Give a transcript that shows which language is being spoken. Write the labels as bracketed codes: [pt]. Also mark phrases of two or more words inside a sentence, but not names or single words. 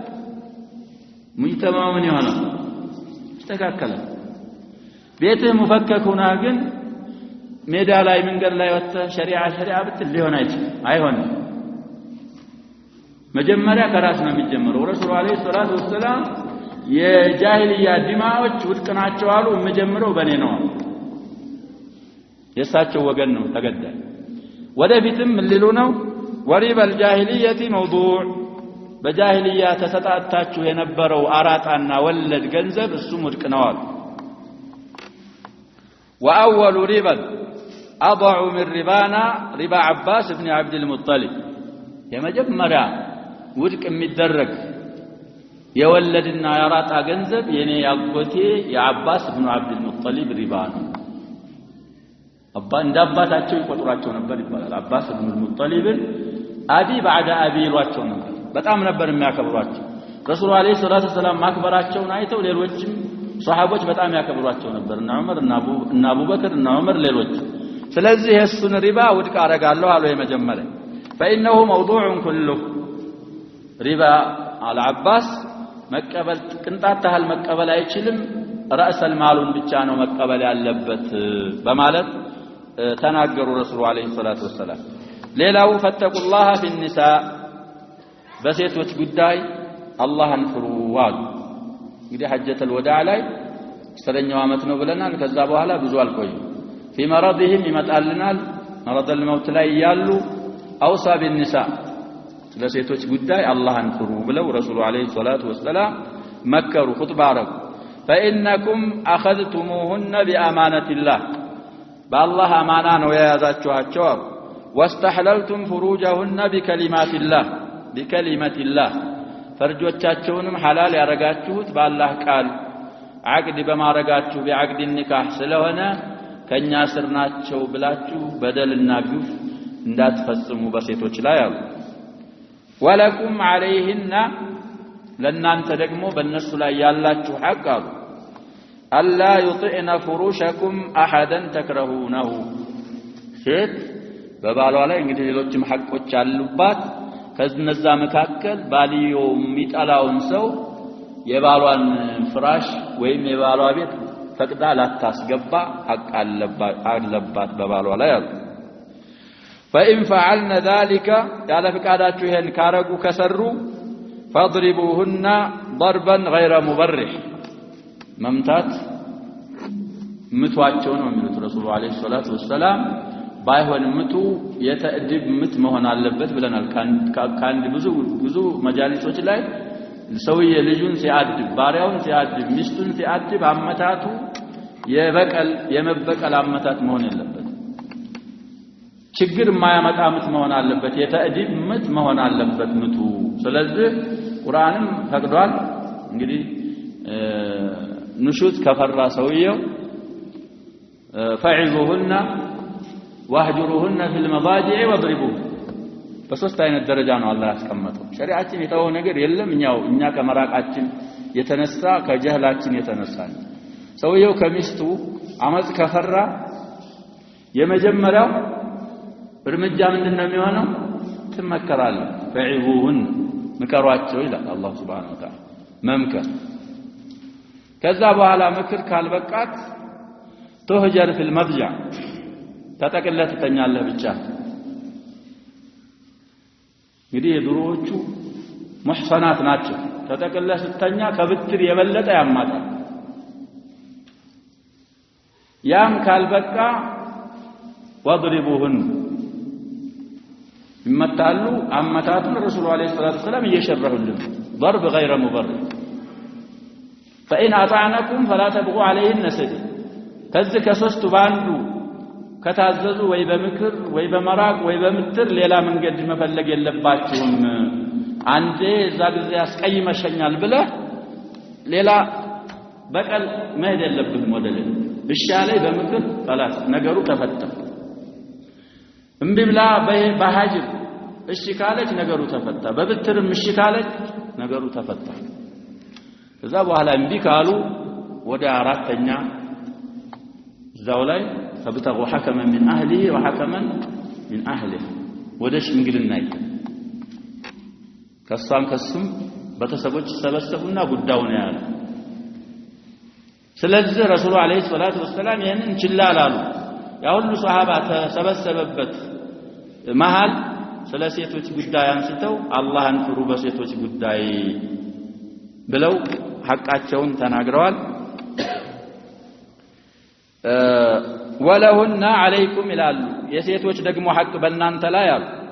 [am] ሙይተማውን ይሆናል ተስተካከለ ቤትህ ሙፈከክ ሆና ግን ሜዳ ላይ መንገድ ላይ ወጥተህ ሸሪዓ ብትል ሊሆን አይሆንም መጀመሪያ ከራስ ነው የሚጀምረው [ar] الرسول عليه الصلاة والسلام [am] የጃሂልያ ዲማዎች ውድቅ ናቸው አሉ መጀመሪያው በኔ ነው የሳቸው ወገን ነው ተገዳይ ወደፊትም ሊሉ ነው [ar] وربا الجاهلية موضوع [am] በጃሂልያ ተሰጣጣችሁ የነበረው አራጣና ወለድ ገንዘብ እሱም ውድቅ ነው አሉ [ar] واول ربا اضع من ربانا ربا عباس بن عبد المطلب [am] የመጀመሪያ ውድቅ የሚደረግ የወለድና ያራጣ ገንዘብ የኔ ያጎቴ የአባስ ኢብኑ አብዱል ሙጠሊብ ሪባ ነው እንዳባታቸው ይቆጥሯቸው ነበር ይባላል አባስ ኢብኑ ሙጠሊብ አቢ بعد አቢ ይሏቸው ነበር በጣም ነበር የሚያከብሯቸው [ar] الرسول عليه الصلاة والسلام [am] ማክበራቸውን አይተው ሌሎችም ሷሃቦች በጣም ያከብሯቸው ነበር እና ዑመር እና አቡበክር እና ዑመር ሌሎች ስለዚህ እሱን ሪባ ውድቅ አረጋለሁ አሉ የመጀመሪያ [ar] فانه موضوع كله ربا على عباس [am] መቀበል ቅንጣት ታህል መቀበል አይችልም [ar] راس المال [am] ብቻ ነው መቀበል ያለበት በማለት ተናገሩ [ar] الرسول عليه الصلاة والسلام [am] ሌላው [ar] فاتقوا الله في النساء [am] በሴቶች ጉዳይ አላህን ፍሩ አሉ እንግዲህ [ar] حجة الوداع [am] ላይ ሰረኛው አመት ነው ብለናል ከዛ በኋላ ብዙ አልቆይም [ar] في مرضهم [am] ይመጣልናል [ar] مرض الموت [am] ላይ ያሉ [ar] اوصى بالنساء [am] ለሴቶች ጉዳይ አላህን ፍሩ ብለው [ar] الرسول عليه الصلاة والسلام [am] መከሩ ኹጥባ አረጉ [ar] فانكم اخذتموهن بامانه الله بالله امانه [am] ነው የያዛችኋቸው [ar] واستحللتم فروجهن بكلمات الله [am] ፈርጆቻቸውንም ሐላል ያረጋችሁት በአላህ ቃል አቅድ በማረጋችሁ بعقد النكاح ስለሆነ ከኛ ስር ናቸው ብላችሁ በደልና ግፍ እንዳትፈጽሙ በሴቶች ላይ አሉ [ar] ولكم عليهن [am] ለናንተ ደግሞ በእነሱ ላይ ያላችሁ ሐቅ አሉ [ar] ألا يطعن فروشكم احدا تكرهونه [am] ሴት በባሏ ላይ እንግዲህ ሌሎችም ሐቆች አሉባት ከነዛ መካከል ባልዮ የሚጠላውን ሰው የባሏን ፍራሽ ወይም የባሏ ቤት ፈቅዳ ላታስገባ ሐቅ አለባት በባሏ ላይ አሉ [ar] فإن فعلنا ذلك [am] ያለ ፍቃዳችሁ ይሄን ካረጉ ከሰሩ [ar] فاضربوهن ضربا غير مبرح [am] መምታት ምቷቸው ነው የሚሉት [ar] الرسول عليه الصلاة والسلام [am] ባይሆን ምቱ የተእድብ ምት መሆን አለበት ብለናል ካንድ ብዙ መጃሊሶች ላይ ሰውዬ ልጁን ሲያድብ ባሪያውን ሲያድብ ሚስቱን ሲያድብ አመታቱ የመበቀል አመታት መሆን የለበት ችግር ማያመጣ ምት መሆን አለበት የተእድብ ምት መሆን አለበት ምቱ ስለዚህ ቁርአንም ፈቅዷል እንግዲህ ንሹት ከፈራ ሰውየው [ar] فعظوهن واهجروهن في المضاجع واضربوهن [am] በሶስት አይነት ደረጃ ነው አላህ ያስቀመጠው ሸሪዓችን የተወው ነገር የለም እኛ ከመራቃችን የተነሳ ከጀህላችን የተነሳ ሰውየው ከሚስቱ አመጽ ከፈራ የመጀመሪያው እርምጃ ምንድነው የሚሆነው ትመከራለህ ፈዒቡሁን ምከሯቸው ይላል አላህ [ar] سبحانه وتعالى [am] መምከር ከዛ በኋላ ምክር ካልበቃት [ar] تهجر في المضجع [am] ተጠቅለህ ትተኛለህ ብቻ እንግዲህ ድሮዎቹ ሙህሰናት ናቸው ተጠቅለህ ስተኛ ከብትር የበለጠ ያማታል ያም ካልበቃ ወድሪቡሁን ይመታሉ አመታቱን [ar] الرسول عليه الصلاة والسلام [am] እየሸረሁልን [ar] ضرب غير مبرر فإن أطعنكم فلا تبغوا عليهن سبيلا [am] ከዚህ ከሶስቱ ባንዱ ከታዘዙ ወይ በምክር ወይ በመራቅ ወይ በምትር ሌላ መንገድ መፈለግ የለባችሁም አንዴ እዛ ጊዜ ያስቀይመሸኛል ብለ ሌላ በቀል መሄድ የለብህም ወደ ሌላ ብሻለይ በምክር خلاص ነገሩ ተፈታ እምቢ ብላ በሃጅር እሺ ካለች ነገሩ ተፈታ በብትርም እሺ ካለች ነገሩ ተፈታ ከዛ በኋላ እምቢ ካሉ ወደ አራተኛ እዛው ላይ [ar] فابتغوا حكما من اهله وحكما من اهله [am] ወደ ሽምግልና ከሷም ከሱም በተሰቦች ሰበሰቡና ጉዳዩን ያያሉ ስለዚህ [ar] الرسول عليه الصلاة والسلام [am] ይሄንን ችላላሉ ያ ሁሉ ሱሐባ ተሰበሰበበት መሃል ስለ ሴቶች ጉዳይ አንስተው አላህን ፍሩ በሴቶች ጉዳይ ብለው ሐቃቸውን ተናግረዋል [ar] ولهن عليكم [am] ይላሉ የሴቶች ደግሞ ሐቅ በእናንተ ላይ አሉ